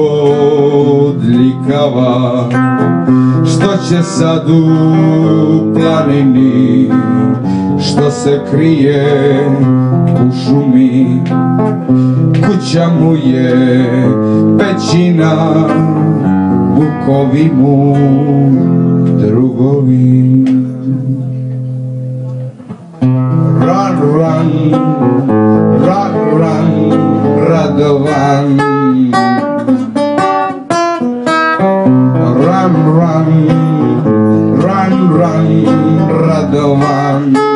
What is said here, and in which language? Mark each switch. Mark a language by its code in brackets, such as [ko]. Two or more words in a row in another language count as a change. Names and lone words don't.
[sr] bodljikava, što će sad u planini, što se krije u šumi, kuća mu je pećina, vukovi mu drugovi. [en] Run, run, run, run, Radovan. Run, run, run, run, Radovan.